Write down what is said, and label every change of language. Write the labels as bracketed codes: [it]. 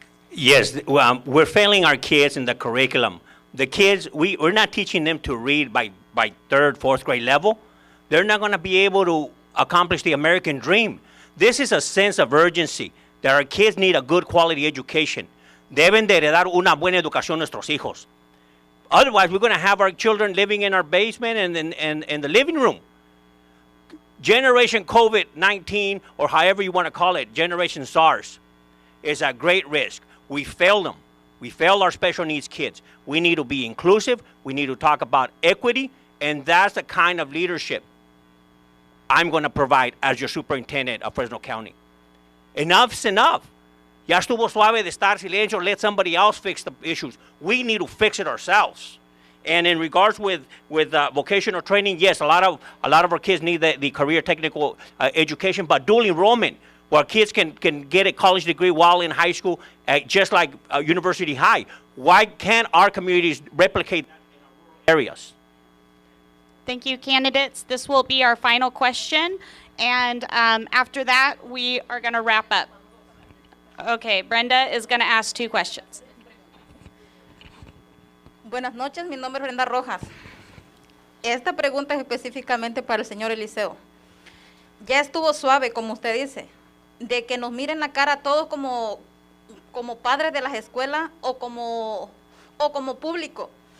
[en] Yes, we're failing our kids in the curriculum. The kids, we're not teaching them to read by third, fourth grade level. They're not going to be able to accomplish the American dream. This is a sense of urgency that our kids need a good quality education. [es] Deben de heredar una buena educación nuestros hijos. [en] Otherwise, we're going to have our children living in our basement and in the living room. Generation COVID-19, or however you want to call it, Generation SARS, is a great risk. We failed them. We failed our special needs kids. We need to be inclusive. We need to talk about equity, and that's the kind of leadership I'm going to provide as your superintendent of Fresno County. Enough's enough. [es] Ya estuvo suave de estar silencio, [en] let somebody else fix the issues. We need to fix it ourselves. And in regards with vocational training, yes, a lot of our kids need the career technical education, but dual enrollment, where kids can get a college degree while in high school, just like University High. Why can't our communities replicate that in our areas? Thank you, candidates. This will be our final question. And after that, we are going to wrap up. Okay, Brenda is going to ask 2 questions. [es] Buenas noches, mi nombre es Brenda Rojas. Esta pregunta es específicamente para el señor Eliseo. Ya estuvo suave, como usted dice, de que nos miren la cara a todos como padres de las escuelas o como público.